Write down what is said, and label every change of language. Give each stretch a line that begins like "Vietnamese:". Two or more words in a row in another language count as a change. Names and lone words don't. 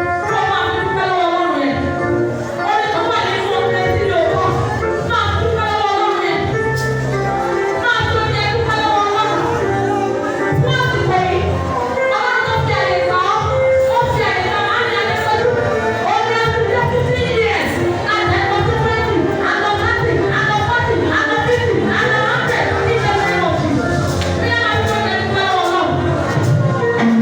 Yoruba: Kọ máa fi dúpẹ́ lọ́wọ́ Ọlọ́run yẹn. Orin kan wà nínú orin ẹ tí mi ò kọ. Máa fi dúpẹ́ lọ́wọ́ Ọlọ́run yẹn. Máa fi orin yẹn dúpẹ́ lọ́wọ́ Ọlọ́run. Fún àsìkò yìí, Ọlọ́run tó fi àyè gbà ọ́, ó fi àyè gbà máa ń yẹ lẹ́sọ̀rọ̀. Orin ẹ ti jẹ́
English: fifty years, and then forty, twenty, and then thirty, and then forty, and then fifty, and then hundred. In the name of Jesus.
Yoruba: Bí a máa fi orin yẹn dúpẹ́ lọ́wọ́ Ọlọ́run.